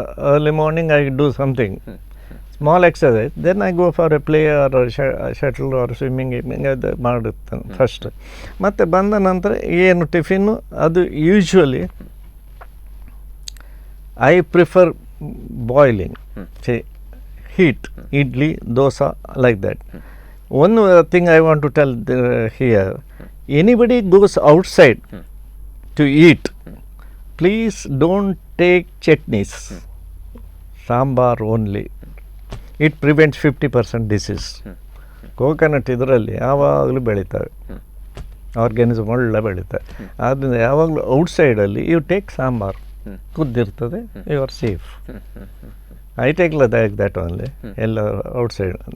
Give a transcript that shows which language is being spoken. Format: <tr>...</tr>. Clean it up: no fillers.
<en>early morning I do something small exercise, then I go for a play or shuttle or swimming</en> <kn>ಅದು ಮಾಡುತ್ತೇನೆ</kn> <en>First.</en> <kn>ಮತ್ತು ಬಂದ ನಂತರ ಏನು ಟಿಫಿನ್ನು ಅದು</kn> <en>Usually I prefer boiling, heat, idli, dosa, like that. One thing I want to tell here, anybody goes outside to eat, please don't take chutneys, sambar only. It prevents 50% disease.</en> <kn>Coconut ಇದರಲ್ಲಿ ಯಾವಾಗಲೂ ಬೆಳೀತವೆ, organism ಒಳ್ಳೆ ಬೆಳೀತವೆ. ಆದ್ದರಿಂದ ಯಾವಾಗಲೂ</kn> <en>ಔಟ್ಸೈಡಲ್ಲಿ you take sambar,</en> <kn>ಕುದ್ದಿರ್ತದೆ,</kn> <en>You are safe. I take like that only, outside.</en>